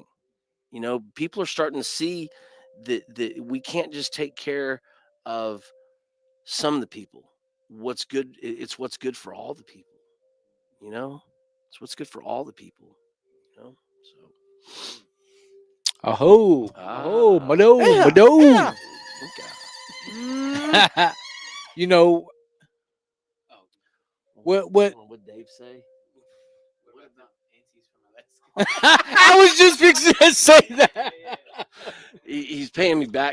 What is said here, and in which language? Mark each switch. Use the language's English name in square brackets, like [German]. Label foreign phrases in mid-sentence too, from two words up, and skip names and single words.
[English] People are starting to see that we can't just take care of some of the people. What's good, it's what's good for all the people, you know? It's what's good for all the people, you know? So Aho, aho, mado, yeah, mado. yeah. Okay. You know Oh, what Dave say? what about aunties from Alaska? I was just fixing to say that. He's paying me back.